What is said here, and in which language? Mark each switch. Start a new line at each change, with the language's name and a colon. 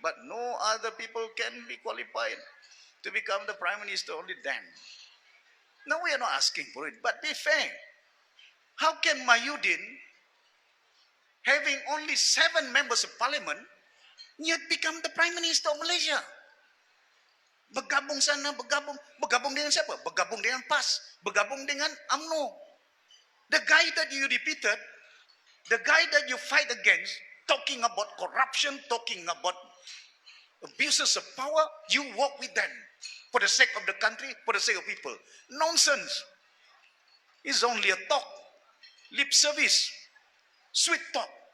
English: But no other people can be qualified to become the prime minister, only them. No, we are not asking for it. But be fair. How can Mahyudin, having only 7 members of parliament, yet become the prime minister of Malaysia?
Malay: Bergabung sana, bergabung dengan siapa? Bergabung dengan PAS, bergabung dengan UMNO.
English: The guy that you repeated, the guy that you fight against, talking about corruption, talking about abuses of power, you work with them for the sake of the country, for the sake of people. Nonsense. It's only a talk, lip service, sweet talk.